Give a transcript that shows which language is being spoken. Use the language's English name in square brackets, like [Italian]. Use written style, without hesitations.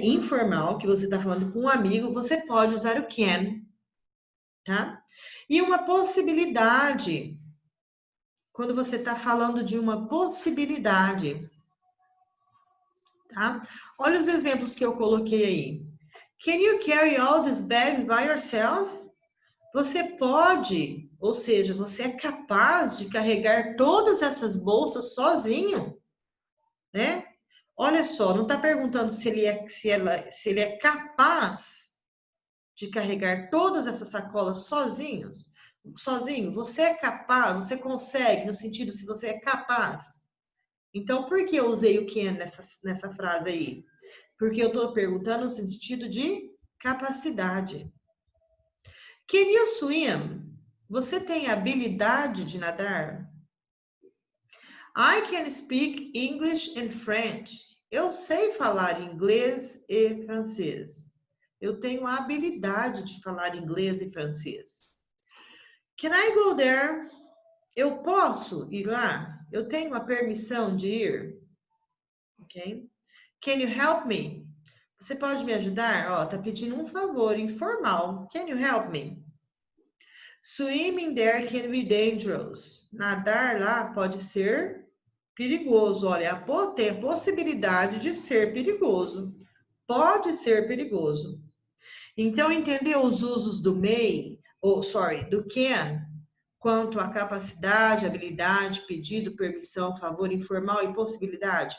[Portuguese] Informal, que você está falando com um amigo, você pode usar o can, tá? E uma possibilidade, quando você está falando de uma possibilidade, tá? Olha os exemplos que eu coloquei aí. [English] Can you carry all these bags by yourself? [Portuguese] Você pode, ou seja, você é capaz de carregar todas essas bolsas sozinho, né? Olha só, não está perguntando se ele é capaz de carregar todas essas sacolas sozinho. Você é capaz, você consegue, no sentido se você é capaz. Então, por que eu usei o can nessa frase aí? Porque eu estou perguntando no sentido de capacidade. [English] Can you swim? [Portuguese] Você tem habilidade de nadar? [English] I can speak English and French. [Portuguese] Eu sei falar inglês e francês. Eu tenho a habilidade de falar inglês e francês. [English] Can I go there? [Portuguese] Eu posso ir lá? Eu tenho a permissão de ir? Ok? [English] Can you help me? [Portuguese] Você pode me ajudar? Ó, tá pedindo um favor informal. [English] Can you help me? Swimming there can be dangerous. [Portuguese] Nadar lá pode ser perigoso. Olha, tem a possibilidade de ser perigoso. Pode ser perigoso. Então, entendeu os usos do may, do can, quanto à capacidade, habilidade, pedido, permissão, favor informal e possibilidade?